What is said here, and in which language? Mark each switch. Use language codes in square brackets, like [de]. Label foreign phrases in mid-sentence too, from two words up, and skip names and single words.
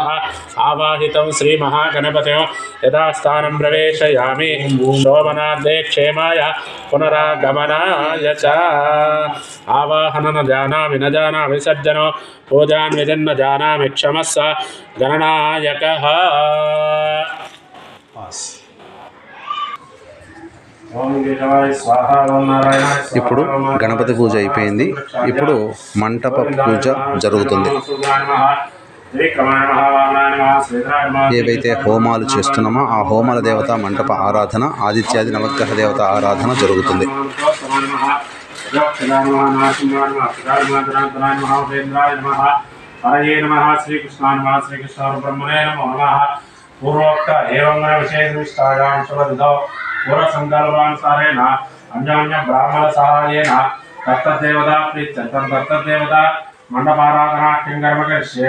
[sa] आवाहितं श्रीमहागणपतिं यदा स्थानं प्रवेशयामि शोभनार्थे क्षेमाय पुनरागमनाय च। आवाहनं न जानामि न जानामि सज्जनो पूजां विधिं जानामि क्षमस्व गणनायकः। [te] ఇప్పుడు గణపతి పూజ అయిపోయింది. ఇప్పుడు మంటప పూజ జరుగుతుంది. ఏవైతే హోమాలు చేస్తున్నామో ఆ హోమాల దేవత మంటప ఆరాధన, ఆదిత్యాది నవగ్రహ దేవత ఆరాధన జరుగుతుంది. [sa] पूर्वोक्त एवं विशेषविष्टायां शुभदिनौ पूर्वसङ्कल्पानुसारेण अन्योन्य ब्राह्मण सहायेन दत्तदेवता प्रीत्यर्थं दत्तदेवता मंडपाराधना किं कर्म करिष्ये।